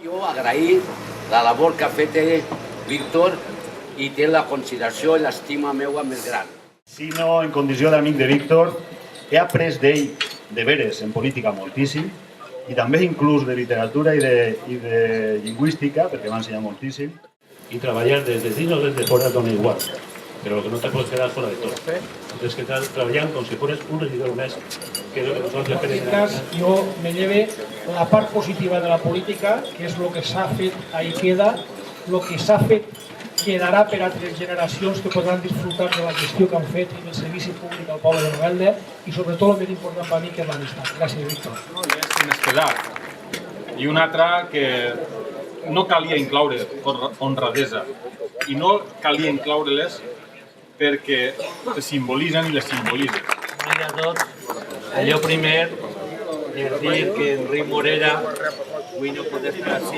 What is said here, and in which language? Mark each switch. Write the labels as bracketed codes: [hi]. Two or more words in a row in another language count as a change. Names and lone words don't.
[ca] Jo agrair la labor que ha fet Víctor i té la consideració i l'estima meua més gran. Si no, en condició d'amic de Víctor, he après d'ell deberes en política moltíssim i també inclús de literatura i de lingüística, perquè m'ha ensenyat moltíssim. [es] Y trabajar desde dentro o desde fuera [ca] dona igual, [es] pero lo que no te puedes quedar fuera de todo. Tienes que trabajar como si fueras un regidor más, que es lo que nosotros le pedimos. Yo me lleve [ca] la part positiva de la política, que és el que s'ha fet, ahí queda, el que s'ha fet quedarà per a altres generacions que podran disfrutar de la gestió que han fet i del servici públic al poble de Novelda i sobretot el més important per a mi que és l'amistat. Gràcies, Víctor. [es] Tienes que dar. [ca] I una altra que no calia incloure honradesa i no calia incloure-les perquè se simbolitzen i les simbolitzen. Mira a tots, allò primer és dir que Enric Morera avui no pot estar així.